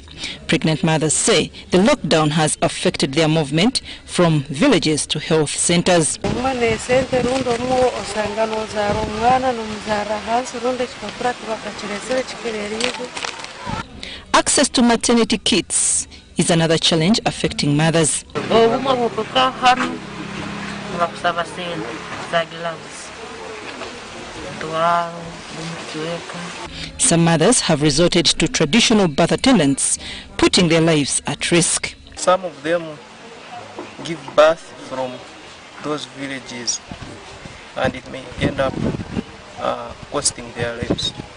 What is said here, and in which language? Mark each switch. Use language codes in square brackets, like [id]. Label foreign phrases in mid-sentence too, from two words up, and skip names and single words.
[en] Pregnant mothers say the lockdown has affected their movement from villages to health centers. Access to maternity kits is another challenge affecting mothers. [lg] bakusaba sente za gloves. [en] Some mothers have resorted to traditional birth attendants, putting their lives at risk. Some of them give birth from those villages, and it may end up costing their lives.